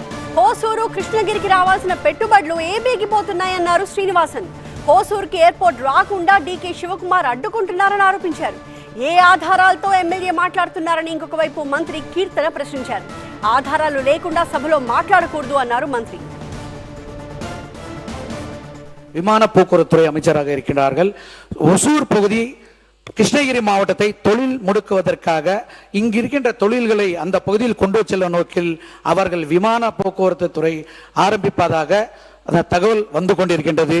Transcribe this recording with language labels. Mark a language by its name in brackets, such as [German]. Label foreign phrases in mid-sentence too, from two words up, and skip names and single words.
[Telugu] హోసూరు కృష్ణగిరికి రావాల్సిన పెట్టుబడులు ఏపీకి పోతున్నాయన్నారు శ్రీనివాసన్. హోసూరుకి ఎయిర్పోర్ట్ రాకుండా డీకే శివకుమార్ అడ్డుకుంటున్నారని ఆరోపించారు. ఏ ఆధారాలతో ఎమ్మెల్యే మాట్లాడుతున్నారని ఇంకొక వైపు మంత్రి కీర్తన ప్రశ్నించారు. ఆధారాలు లేకుండా సభలో మాట్లాడకూడదు అన్నారు మంత్రి. [Tamil] விமான போக்குவரத்துறை அமைச்சராக இருக்கின்றார்கள். ஒசூர் பகுதி கிருஷ்ணகிரி மாவட்டத்தை தொழில் முடுக்குவதற்காக இங்கிருக்கின்ற தொழில்களை அந்த பகுதியில் கொண்டு செல்லும் நோக்கில் அவர்கள் விமான போக்குவரத்து துறை ஆரம்பிப்பதாக தகவல் வந்து கொண்டிருக்கின்றது.